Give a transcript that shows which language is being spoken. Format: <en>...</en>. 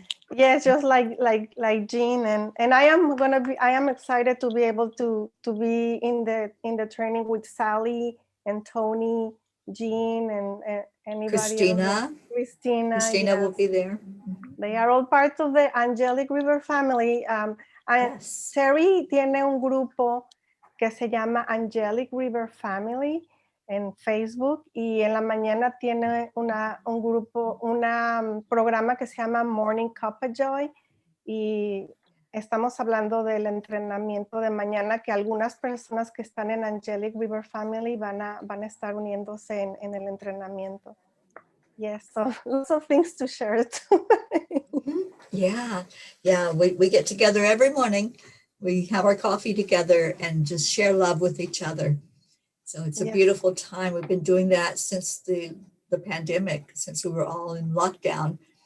<en>Yes, just like Jean, and I am excited to be able to be in the training with Sally and Tony, Jean, and anybody Christina. else. Christina Christina will be there. They are all part of the Angelic River family. Yes.</en> <es>Teri tiene un grupo que se llama Angelic River Family en Facebook y en la mañana tiene un programa que se llama Morning Cup of Joy y estamos hablando del entrenamiento de mañana que algunas personas que están en Angelic River Family van a estar uniéndose en el entrenamiento.</es> <en>Yes, so lots of things to share too. Yeah, we get together every morning. We have our coffee together and just share love with each other. So it's a beautiful time. We've been doing that since the pandemic, since we were all in lockdown.</en>